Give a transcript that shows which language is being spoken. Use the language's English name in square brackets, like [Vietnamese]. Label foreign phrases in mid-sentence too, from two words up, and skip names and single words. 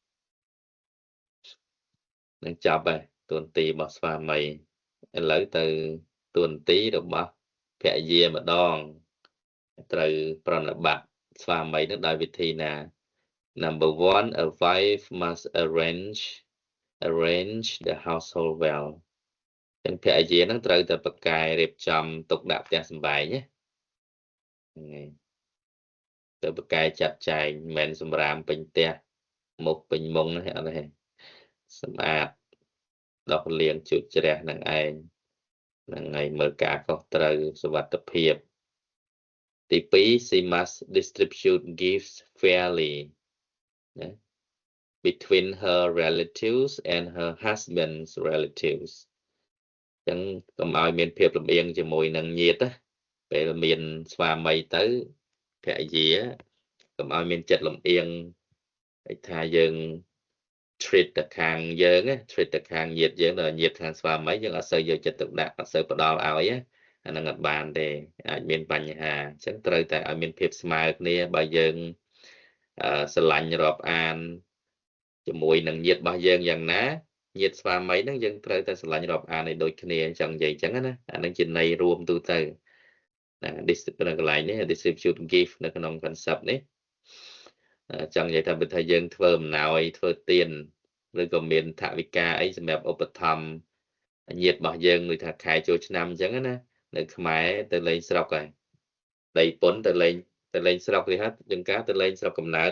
[Khmer] នឹងចប់ហើយតួនាទីរបស់ស្វាមីឥឡូវទៅតួនាទីរបស់ភរិយាម្ដងត្រូវប្រណិប័តស្វាមីនឹងដោយវិធីណា Number 1 [English] a wife must arrange the household well [Khmer] ចឹងភរិយានឹងត្រូវតែប្រកែរៀបចំទុកដាក់ផ្ទះសម្បែងណាហ្នឹងទៅប្រកែចាត់ចែងមិនមែនសម្រាមពេញផ្ទះមុខពេញមុងទេអត់ទេសម្អាតដុសលាងជូតជ្រះនឹងឯងហ្នឹងហើយមើលការខុសត្រូវសុវត្ថិភាពទី2 [English] she must distribute gifts fairly between her relatives and her husband's relatives [Khmer] ចឹងកុំឲ្យមានភាពលំអៀងជាមួយនឹងញាតិពេលមានស្វាមីទៅភរិយាកុំឲ្យមានចិត្តលំអៀងឯថាយើង treat ទៅខាងយើង treat ទៅខាងញាតិយើងដល់ញាតិខាងស្វាមីយើងអត់សូវយកចិត្តទុកដាក់អត់សូវផ្ដល់ឲ្យអាហ្នឹងអត់បានទេអាចមានបញ្ហាអញ្ចឹងត្រូវតែឲ្យមានភាពស្មើគ្នាបើយើងស្រឡាញ់រាប់អានជាមួយនឹងញាតិរបស់យើងយ៉ាងណាញាតិស្វាមីហ្នឹងយើងត្រូវតែស្រឡាញ់រាប់អានឲ្យដូចគ្នាអញ្ចឹងនិយាយអញ្ចឹងណាអាហ្នឹងជាន័យរួមទូទៅណា discipline កន្លែង នេះ [English] distribute gift [Khmer] នៅក្នុង concept នេះចង់និយាយថាបើថាយើងធ្វើអំណោយធ្វើទានឬក៏មានថវិកាអីសម្រាប់ឧបត្ថម្ភញាតិរបស់យើងដូចថាខែចូលឆ្នាំអញ្ចឹងណានៅខ្មែរទៅលេងស្រុកហើយដីពុនទៅលេងស្រុកគេហៅជាងការទៅលេងស្រុកកំណើត